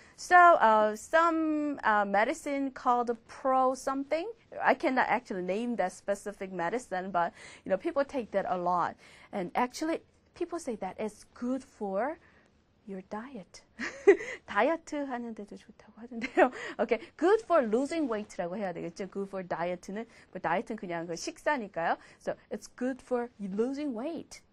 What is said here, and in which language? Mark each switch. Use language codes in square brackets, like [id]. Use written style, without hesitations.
[en] So some medicine called pro something. I cannot actually name that specific medicine, but you know people take that a lot. And actually, people say that it's good for your diet. [ko] 다이어트 하는데도 좋다고 하던데요. [en] Okay, good for losing weight라고 [ko] 해야 되겠죠. [en] Good for diet는 [ko] 뭐 다이어트는 그냥 그 식사니까요. [en] So it's good for losing weight.